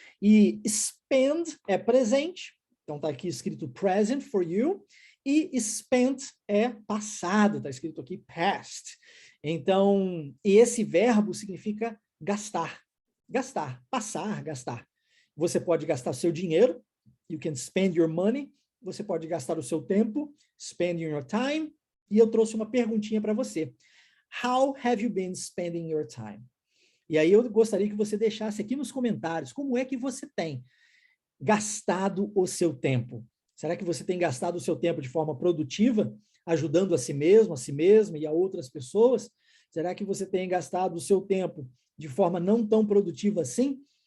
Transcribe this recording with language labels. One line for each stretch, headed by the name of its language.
Portuguese: E spend é presente, então está aqui escrito
English: present for you,
Portuguese: e spent é passado, está escrito aqui past. Então, esse verbo significa gastar. Gastar, passar, gastar. Você pode gastar seu dinheiro,
English: you can spend your money,
Portuguese: você pode gastar o seu tempo,
English: spending your time,
Portuguese: e eu trouxe uma perguntinha para você.
English: How have you been spending your time?
Portuguese: E aí eu gostaria que você deixasse aqui nos comentários como é que você tem gastado o seu tempo. Será que você tem gastado o seu tempo de forma produtiva, ajudando a si mesmo, a si mesma e a outras pessoas? Será que você tem gastado o seu tempo de forma não tão produtiva assim?